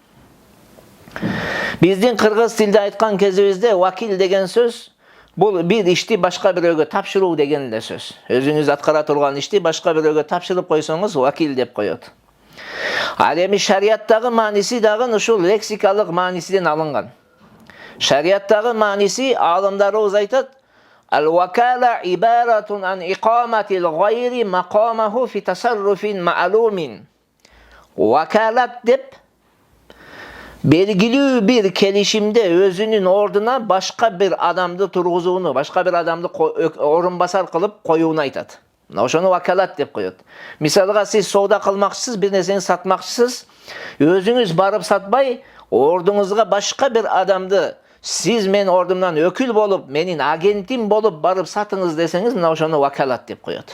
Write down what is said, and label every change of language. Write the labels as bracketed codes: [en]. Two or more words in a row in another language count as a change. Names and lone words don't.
[ky] Биздин кыргыз тилде айткан кезибизде вакил деген сөз бул бир ишти башка бирөөгө тапшыруу деген эле сөз. Өзүңүз аткара турган ишти башка бирөөгө тапшырып койсоңуз вакил деп коет. Ал эми шарияттагы мааниси дагы ушул лексикалык маанисиден алынган. Шарияттагы мааниси аалымдарыбыз айтат: [ar] الوكالة عبارة عن إقامة الغير مقامه في تصرف معلوم. [ky] Vakalat деп белгилүү бир келишимде өзүнүн ордуна башка бир адамды тургузууну, башка бир адамды орун басар кылып коюуну айтат. Мына ошону вакалат деп коет. Мисалга сиз соода кылмакчысыз, бир нерсени сатмакчысыз, өзүңүз барып сатпай, ордуңузга башка бир адамды сиз мен ордумдан өкүл болуп, менин агентим болуп барып сатыңыз десеңиз, мына ошону вакалат деп коет.